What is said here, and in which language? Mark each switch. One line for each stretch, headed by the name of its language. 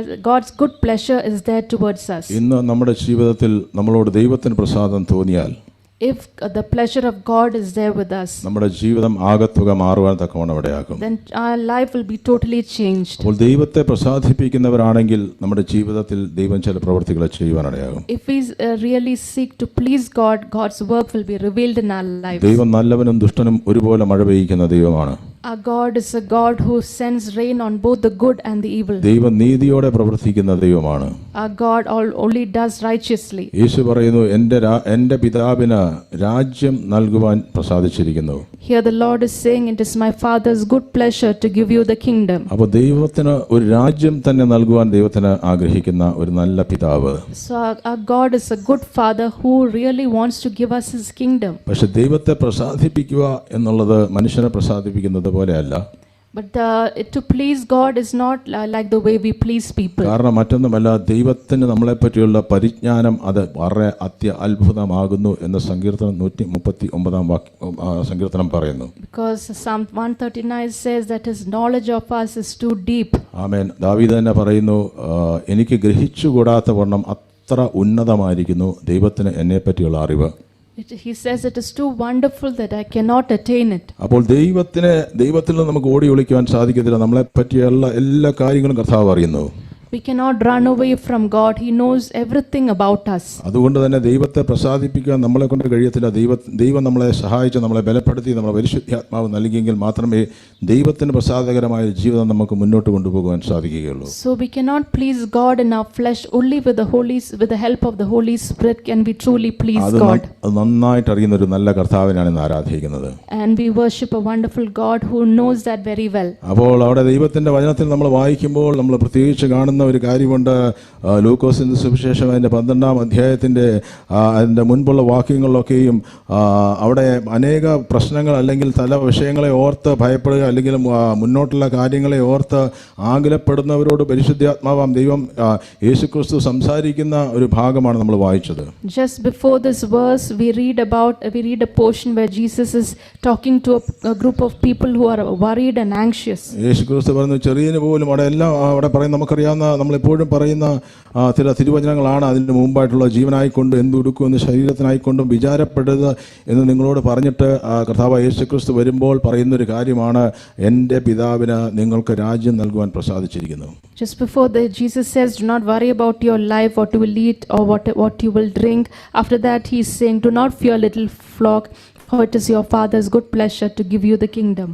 English: God's good pleasure is there towards us.
Malayalam: ഇന്ന് നമ്മുടെ ജീവിതത്തിൽ നമ്മളോട് ദൈവത്തിന് പ്രസാദം തോന്നിയാൽ,
English: if the pleasure of God is there with us,
Malayalam: നമ്മുടെ ജീവിതം ആകത്തുക മാറുവാൻ തക്കവണ്ണം ഇടയാക്കും.
English: then our life will be totally changed.
Malayalam: അപ്പോൾ ദൈവത്തെ പ്രസാദിപ്പിക്കുന്നവരാണെങ്കിൽ നമ്മുടെ ജീവിതത്തിൽ ദൈവം ചില പ്രവൃത്തികൾ ചെയ്യുവാൻ ഇടയാകും.
English: If we really seek to please God, God's work will be revealed in our lives.
Malayalam: ദൈവം നല്ലവനും ദുഷ്ടനും ഒരുപോലെ മഴ പെയ്യിക്കുന്ന ദൈവമാണ്.
English: Our God is a God who sends rain on both the good and the evil.
Malayalam: ദൈവം നീതിയോടെ പ്രവർത്തിക്കുന്ന ദൈവമാണ്.
English: Our God only does righteously.
Malayalam: യേശു പറയുന്നു, എൻ്റെ പിതാവിന് രാജ്യം നൽകുവാൻ പ്രസാദിച്ചിരിക്കുന്നു.
English: Here the Lord is saying, it is my Father's good pleasure to give you the kingdom.
Malayalam: അപ്പോൾ ദൈവത്തിന് ഒരു രാജ്യം തന്നെ നൽകുവാൻ ദൈവത്തിന് ആഗ്രഹിക്കുന്ന ഒരു നല്ല പിതാവ്.
English: So our God is a good Father who really wants to give us His kingdom.
Malayalam: പക്ഷെ ദൈവത്തെ പ്രസാദിപ്പിക്കുക എന്നുള്ളത് മനുഷ്യനെ പ്രസാദിപ്പിക്കുന്നത് പോലെയല്ല.
English: But to please God is not like the way we please people.
Malayalam: കാരണം മറ്റൊന്നുമല്ല, ദൈവത്തിന് നമ്മളെ പറ്റിയുള്ള പരിജ്ഞാനം അത് വളരെ അത്ഭുതമാകുന്നു എന്ന് സങ്കീർത്തനം 139 സങ്കീർത്തനം പറയുന്നു.
English: Because Psalm 139 says that His knowledge of us is too deep.
Malayalam: ആമേൻ. ദാവീദ് തന്നെ പറയുന്നു, എനിക്ക് ഗ്രഹിച്ചുകൂടാത്ത വണ്ണം അത്ര ഉന്നതമായിരിക്കുന്നു ദൈവത്തിന് എന്നെ പറ്റിയുള്ള അറിവ്.
English: He says it is too wonderful that I cannot attain it.
Malayalam: അപ്പോൾ ദൈവത്തിൽ നമുക്ക് ഓടി ഒളിക്കുവാൻ സാധിക്കത്തില്ല. നമ്മളെ പറ്റിയുള്ള എല്ലാ കാര്യങ്ങളും കർത്താവ് അറിയുന്നു.
English: We cannot run away from God. He knows everything about us.
Malayalam: അതുകൊണ്ട് തന്നെ ദൈവത്തെ പ്രസാദിപ്പിക്കാൻ നമ്മളെ കൊണ്ട് കഴിയത്തില്ല. ദൈവം നമ്മളെ സഹായിച്ച് നമ്മളെ ബലപ്പെടുത്തി നമ്മളെ പരിശുദ്ധാത്മാവ് നൽകിയെങ്കിൽ മാത്രമേ ദൈവത്തിന് പ്രസാദകരമായ ജീവിതം നമുക്ക് മുന്നോട്ട് കൊണ്ടുപോകാൻ സാധിക്കുകയുള്ളൂ.
English: So we cannot please God in our flesh. Only with the help of the Holy Spirit can we truly please God.
Malayalam: അത് നന്നായിട്ട് അറിയുന്ന ഒരു നല്ല കർത്താവിനാണ് ഇന്ന് ആരാധിക്കുന്നത്.
English: And we worship a wonderful God who knows that very well.
Malayalam: അപ്പോൾ അവിടെ ദൈവത്തിന്റെ വചനത്തിൽ നമ്മൾ വായിക്കുമ്പോൾ നമ്മൾ പ്രത്യേകിച്ച് കാണുന്ന ഒരു കാര്യമുണ്ട്. ലൂക്കോസിൻ്റെ സുവിശേഷം അതിൻ്റെ 12-ാം അധ്യായത്തിൻ്റെ അതിൻ്റെ മുൻപുള്ള വാക്യങ്ങളിലൊക്കെയും അവിടെ അനേക പ്രശ്നങ്ങൾ അല്ലെങ്കിൽ തല വിഷയങ്ങളെ ഓർത്ത് ഭയപ്പെടുക അല്ലെങ്കിൽ മുന്നോട്ടുള്ള കാര്യങ്ങളെ ഓർത്ത് ആകുലപ്പെടുന്നവരോട് പരിശുദ്ധാത്മാവാം ദൈവം യേശുക്രിസ്തു സംസാരിക്കുന്ന ഒരു ഭാഗമാണ് നമ്മൾ വായിച്ചത്.
English: Just before this verse we read a portion where Jesus is talking to a group of people who are worried and anxious.
Malayalam: യേശുക്രിസ്തു പറഞ്ഞു ചെറിയന് പോലും അവിടെ പറയുന്ന നമുക്കറിയാവുന്ന നമ്മളെപ്പോഴും പറയുന്ന ചില തിരുവചനങ്ങളാണ് അതിന് മുമ്പായിട്ടുള്ള ജീവനായിക്കൊണ്ട് എന്തുടുക്കുമെന്ന് ശരീരത്തിനായിക്കൊണ്ടും വിചാരപ്പെടരുത് എന്ന് നിങ്ങളോട് പറഞ്ഞിട്ട് കർത്താവ് യേശുക്രിസ്തു വരുമ്പോൾ പറയുന്നൊരു കാര്യമാണ്, എൻ്റെ പിതാവിന് നിങ്ങൾക്ക് രാജ്യം നൽകുവാൻ പ്രസാദിച്ചിരിക്കുന്നു.
English: Just before Jesus says, do not worry about your life, what you will eat or what you will drink. After that he is saying, do not fear little flock, for it is your Father's good pleasure to give you the kingdom.